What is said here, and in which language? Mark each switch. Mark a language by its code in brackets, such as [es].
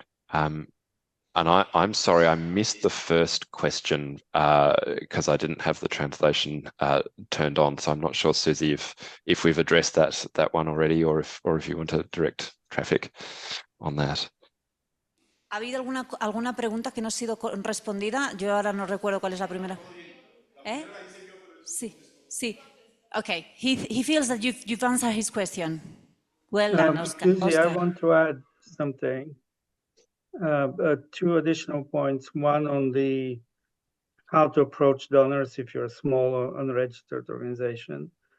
[en] And I'm sorry, I missed the first question because I didn't have the translation turned on. So I'm not sure, Susie, if we've addressed that one already, or if you want to direct traffic on that. [es] ¿Ha habido alguna pregunta que no ha sido respondida? Yo ahora no recuerdo cuál es la primera. Sí. Okay. [en] He feels that you've answered his question. Well done, Oscar. Susie, I want to add something. Two additional points. One on the how to approach donors if you're a small or unregistered organization.